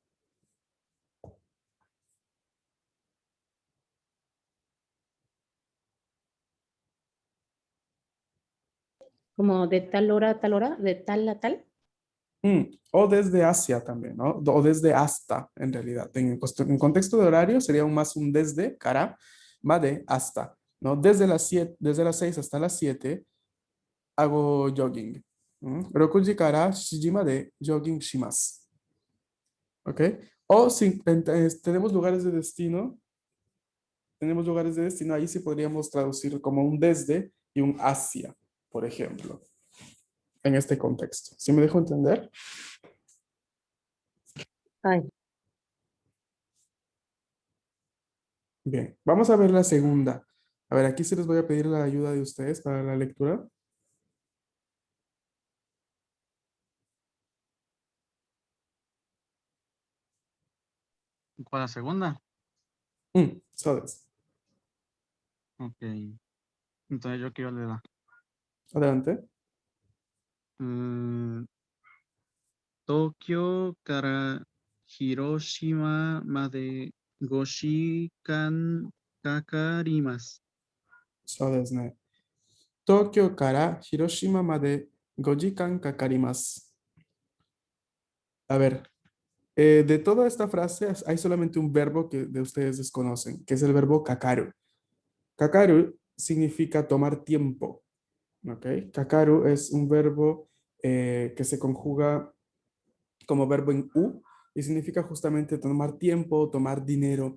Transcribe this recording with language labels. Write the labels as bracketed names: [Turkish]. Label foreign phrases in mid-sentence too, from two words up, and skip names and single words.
[Spanish] Como de tal hora, de tal a tal. O desde hacia también, ¿no? O desde hasta, en realidad. En contexto de horario sería más un desde, cara, made, hasta, ¿no? Desde las 6 hasta las 7 hago jogging. [Japanese] 六時から七時までジョギングします. [Spanish] ¿Ok? O si tenemos lugares de destino, ahí sí podríamos traducir como un desde y un hacia, por ejemplo, en este contexto. ¿Sí me dejo entender? Ay, Bien, vamos a ver la segunda. A ver, aquí sí les voy a pedir la ayuda de ustedes para la lectura. ¿Cuál la segunda? [Japanese] そうです. [Spanish] Ok. Entonces yo quiero leer. Adelante. [Japanese] Mm, 東京から広島まで5時間かかります. そうですね。東京から広島まで5時間かかります. [Spanish] A ver, de toda esta frase hay solamente un verbo que de ustedes desconocen, que es el verbo kakaru. Kakaru significa tomar tiempo. ¿Ok? Kakaru es un verbo que se conjuga como verbo en U y significa justamente tomar tiempo, tomar dinero.